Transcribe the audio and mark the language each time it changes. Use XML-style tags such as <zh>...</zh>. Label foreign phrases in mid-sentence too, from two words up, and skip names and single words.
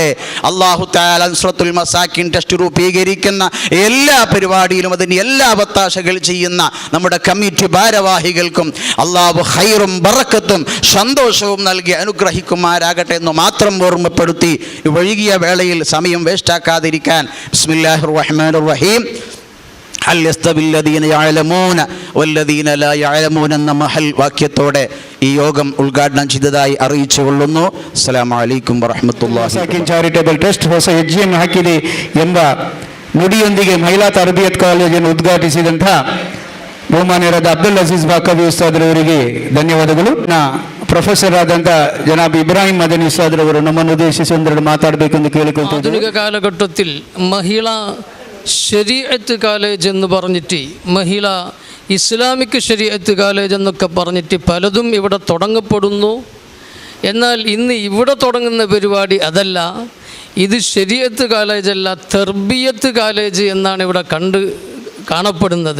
<ar>الله تعالى</ar> <ml>നുസ്റത്തുൽ മസാക്കിൻ ട്രസ്റ്റ് രൂപീകരിക്കുന്ന എല്ലാ പരിപാടിയിലും അതിന് എല്ലാ വത്താശകൾ ചെയ്യുന്ന നമ്മുടെ കമ്മിറ്റി ഭാരവാഹികൾക്കും അല്ലാഹു ഖൈറും ബറക്കത്തും സന്തോഷവും നൽകി അനുഗ്രഹിക്കുമാറാകട്ടെ എന്ന് മാത്രം ഓർമ്മപ്പെടുത്തി വൈകിയ വേളയിൽ സമയം വേസ്റ്റാക്കാതിരിക്കാൻ</ml> <ar>بسم الله الرحمن الرحيم هل يستوي الذين يعلمون والذين لا يعلمون</ar> <ml>എന്ന മഹൽ വാക്യത്തോടെ ഈ യോഗം ഉദ്ഘാടനം ചെയ്തതായി അറിയിച്ചു കൊള്ളുന്നു.</ml> <ar>السلام عليكم ورحمة الله.</ar> <en>Charitable Trust</en> <kn>ಹೊಸ ಹೆಜ್ಜೆಯನ್ನು ಹಾಕಿದೆ ಎಂಬ ನುಡಿಯೊಂದಿಗೆ ಮಹಿಳಾ ತರಬೇತಿ ಕಾಲೇಜನ್ನು ಉದ್ಘಾಟಿಸಿದಂಥ ಬಹುಮಾನ್ಯರಾದ ಅಬ್ದುಲ್ ಅಜೀಜ್ ಬಾಕವಿ ಉಸ್ತಾದ್ರವರಿಗೆ ಧನ್ಯವಾದಗಳು. ಪ್ರೊಫೆಸರ್ ಆದಂಥ ಜನಾಬ್ ಇಬ್ರಾಹಿಂ ಮದನಿ ಉಸ್ತಾದ್ರವರು ನಮ್ಮನ್ನು ಉದ್ದೇಶಿಸಿ ಒಂದೆರಡು ಮಾತಾಡಬೇಕೆಂದು ಕೇಳಿಕೊಳ್ತಾರೆ.</kn> <ml>ആധുനിക കാലഘട്ടത്തിൽ മഹിള ശരീഅത്ത് കോളേജ് എന്ന് പറഞ്ഞിട്ട്, മഹിള ഇസ്ലാമിക് ശരീഅത്ത് കോളേജ് എന്നൊക്കെ പറഞ്ഞിട്ട് പലതും ഇവിടെ തുടങ്ങപ്പെടുന്നു. എന്നാൽ ഇന്ന് ഇവിടെ തുടങ്ങുന്ന പരിപാടി അതല്ല. ഇത് ശരീഅത്ത് കോളേജല്ല, തർബിയത്ത് കോളേജ് എന്നാണ് ഇവിടെ കാണപ്പെടുന്നത്.</ml>